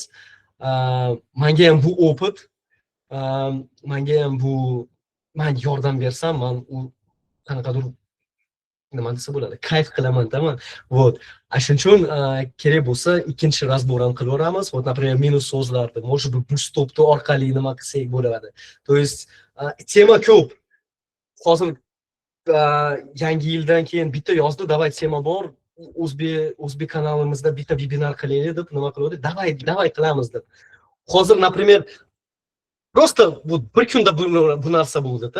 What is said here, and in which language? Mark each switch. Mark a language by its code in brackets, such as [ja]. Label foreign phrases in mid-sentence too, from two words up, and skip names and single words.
[uz] Menga ham bu opit, menga ham bu men yordam bersam, men u qanaqadir nima desa bo'ladi, kayf qilaman-da men. [ru] Вот. [uz] Shuning uchun kerak bo'lsa ikkinchi razbor ham qilaveramiz. [ru] Вот, например, [uz] minus so'zlarni, [ru] может быть, [uz] bootstrap'ni orqali nima qilsak bo'ladi. [ru] То есть [uz] tema ko'p. Hozir yangi yildan keyin bitta yozdi, davay tema bor. O'zbek kanalimizda bitta webinar qilaylik deb nima qiladi? Davay qilamiz deb. Hozir, [ru] например, просто [uz] bir kunda bu narsa bo'ldi-da.